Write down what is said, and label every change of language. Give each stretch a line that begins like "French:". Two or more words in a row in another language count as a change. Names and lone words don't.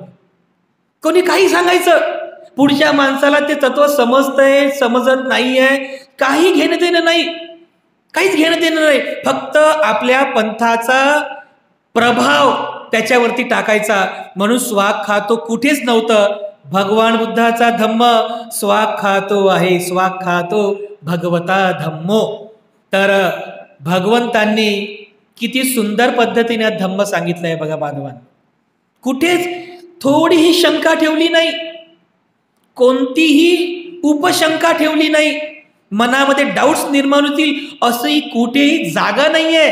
Marathi: कोणी काही सांगायचं, पुढच्या माणसाला ते तत्व समजतंय समजत नाहीये, काही घेणं देणं नाही, काहीच घेणं देणं नाही. फक्त आपल्या पंथाचा प्रभाव त्याच्यावरती टाकायचा. म्हणून स्वाखातो कुठेच नव्हतं. भगवान बुद्धाचा धम्म स्वाखातो आहे.
Pali: स्वाखातो भगवता धम्मो.
Marathi: तर भगवंतांनी किती सुंदर पद्धतीने धम्म सांगितलंय बघा बांधवांनो. कुठेच थोडीही शंका ठेवली नाही, कोणतीही उपशंका ठेवली नाही, मनामध्ये डाऊट्स निर्माण होतील असंही कुठेही जागा नाहीये.